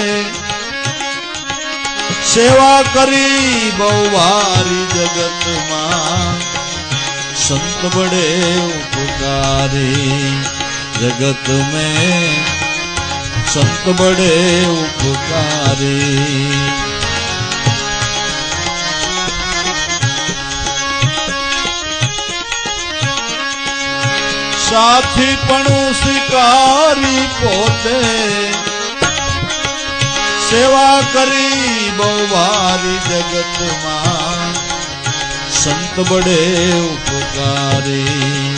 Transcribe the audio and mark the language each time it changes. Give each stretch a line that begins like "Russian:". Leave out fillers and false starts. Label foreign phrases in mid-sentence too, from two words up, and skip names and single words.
Gujarati: સેવા કરી બહુ વારી જગતમાં,
Hindi: संत बड़े उपकारी જગત में संत बड़े उपकारी.
Gujarati: સાથી પણ સ્વીકારી પોતે સેવા કરી બહુવારી
Hindi: जगत में, संत बड़े उपकारी.